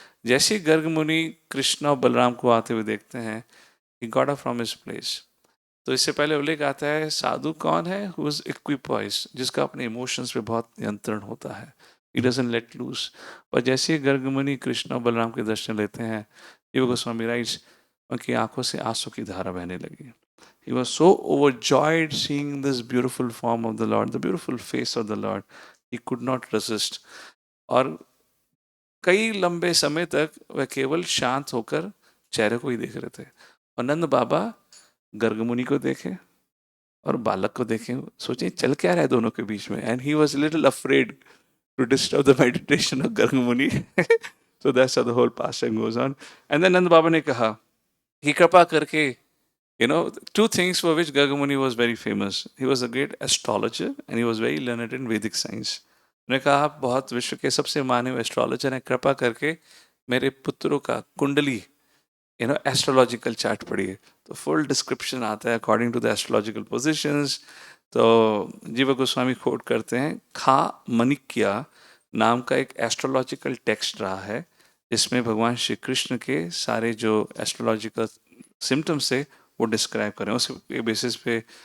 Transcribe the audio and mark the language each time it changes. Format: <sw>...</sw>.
<hi>जैसे गर्ग मुनि कृष्ण और बलराम को आते हुए देखते हैं,</hi> <en>he got up from his place.</en> <hi>तो इससे पहले उल्लेख आता है, साधु कौन है?</hi> <en>who is equipoised,</en> <hi>जिसका अपने इमोशंस पे बहुत नियंत्रण होता है,</hi> <en>he doesn't let loose.</en> <hi>और जैसे गर्ग मुनि कृष्ण और बलराम के दर्शन लेते हैं, जीव गोस्वामी राइट्स, उनकी आंखों से आंसू की धारा बहने लगी.</hi> <en>He was so overjoyed seeing this beautiful form of the Lord, the beautiful face of the Lord. He could not resist.</en> <hi>और कई लंबे समय तक वह केवल शांत होकर चेहरे को ही देख रहे थे. और नंद बाबा गर्गमुनि को देखे और बालक को देखे, सोचे चल क्या रहा है दोनों के बीच में.</hi> <en>And he was little afraid to disturb the meditation of Gargamuni. So that's how the whole pastime goes on.</en> <hi>And then नंद बाबा ने कहा कि कृपा करके,</hi> <en>two things for which Gargamuni was very famous. He was a great astrologer and he was very learned in Vedic science.</en> <hi>उन्होंने कहा, आप बहुत विश्व के सबसे माने हुए एस्ट्रोलॉजर हैं, कृपा करके मेरे पुत्रों का कुंडली एस्ट्रोलॉजिकल चार्ट पढ़िए.</hi> <en>तो full description आता है according to the astrological positions.</en> <hi>तो जीवा गोस्वामी कोट करते हैं, खा मनिक्या नाम का एक एस्ट्रोलॉजिकल टेक्स्ट रहा है, जिसमें भगवान श्री कृष्ण के सारे जो एस्ट्रोलॉजिकल सिम्टम्स थे वो डिस्क्राइब करें. उसके बेसिस पे</hi>